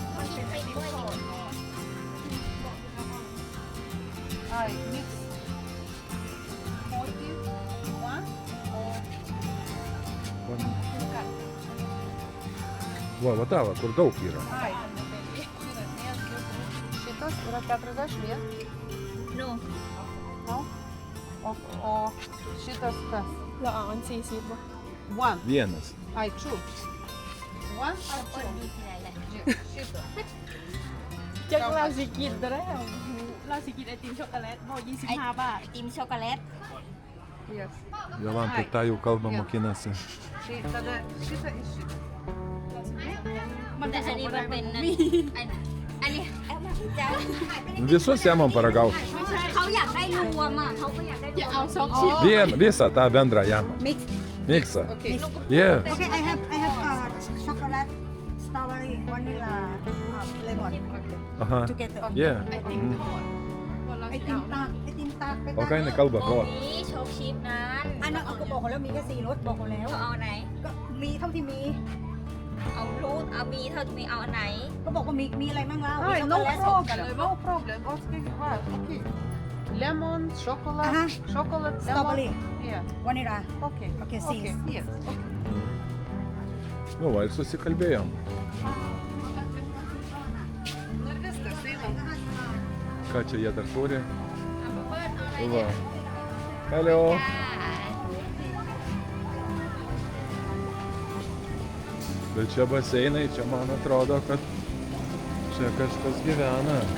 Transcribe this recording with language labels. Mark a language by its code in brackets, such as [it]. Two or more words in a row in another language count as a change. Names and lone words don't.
[lt] Ai, mix 41 Va tava, kur daug yra. Ai, šitas yra 41. [en] No. [lt] No? O šitas kas? [th] เราเอาอัน40บ่ [en] One. [lt] Vienas. [en] Ai, two. One or [th] เปิด [en] two? [th] มีทีไรแหละ [lt] Šitas. [th] จักเราสิกินได้แล้วเราสิกินไอติมช็อกโกแลตบ่25 บาท Ah. ไอติมช็อกโกแลต [en] Yes. [lt] Jolanta tą jau kalbą mokinasi. Tai tada šitą ir šitą. [th] แต่อันนี้มันเป็นอันนี้เอามาพี่จ้า [lt] Visus jamam paragauti. [th] เขาอยากได้รวมอ่ะเขาก็อยากได้รวมเอา2ชิ้น [lt] Visą tą bendrą jamą. [en] Mix. [lt] Miksą. [en] Okay. Yeah. Okay, I have chocolate, strawberry, vanilla, lemon Aha. together. Yeah. I think that. [lt] O ką jinai kalba? Ko? [th] นี่โชคชิปนั้น อันนั้นเอาก็บอกเขาแล้วมีแค่4รสบอกเขาแล้ว เอาไหน ก็มีเท่าที่มี เอารูทเอามีเท่าที่มีเอาอันไหน ก็บอกว่ามีอะไรบ้างแล้ว Ai, ช็อก [en] no [th] โกแลต [en] problem, no problem. Okay. Lemon, chocolate, Aha. chocolate, lemon. Strawberry, Yeah. vanilla. Okay. Okay, Okay. six. Yes. Okay. [lt] Nu, va, ir susikalbėjom. Nu ir viskas, einam. Ką čia jie dar turi? Va. [en] Hello. [lt] Bet čia baseinai, čia man atrodo, kad čia kažkas gyvena.